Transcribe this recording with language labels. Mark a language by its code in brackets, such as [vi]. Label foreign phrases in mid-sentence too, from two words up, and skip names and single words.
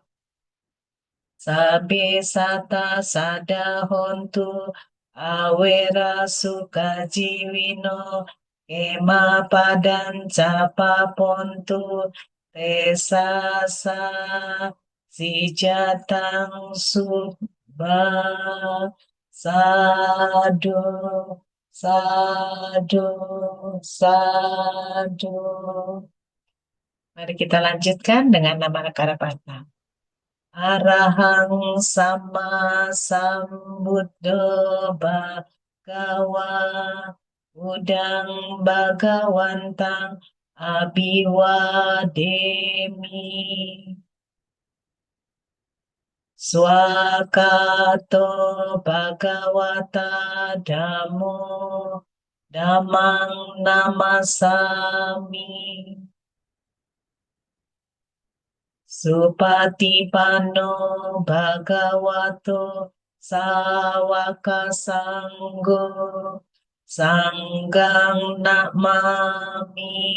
[pi] Sabe sata sadahontu awera sukajiwino ema padan capa pontu tesasa si jatang subha sadu sadu sadu. [id] Mari kita lanjutkan dengan nama Karapata. [pi] Arahang sama sambuddho bhagawa udang bagawantang abiwademi swakato bhagawata dhammo dhammang namasami Supatipanno bhagavato sawaka sanggo sanggang namami.